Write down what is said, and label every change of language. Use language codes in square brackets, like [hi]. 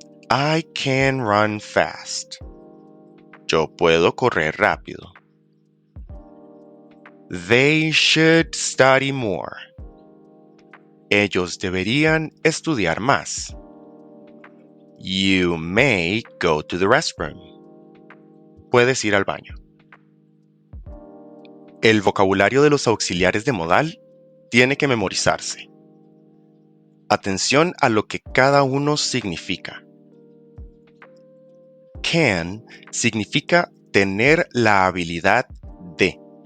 [en] I can run fast. [es] Yo puedo correr rápido. [en] They should study more. [es] Ellos deberían estudiar más. [en] You may go to the restroom. [es] Puedes ir al baño. El vocabulario de los auxiliares de modal tiene que memorizarse. Atención a lo que cada uno significa. Can significa tener la habilidad de.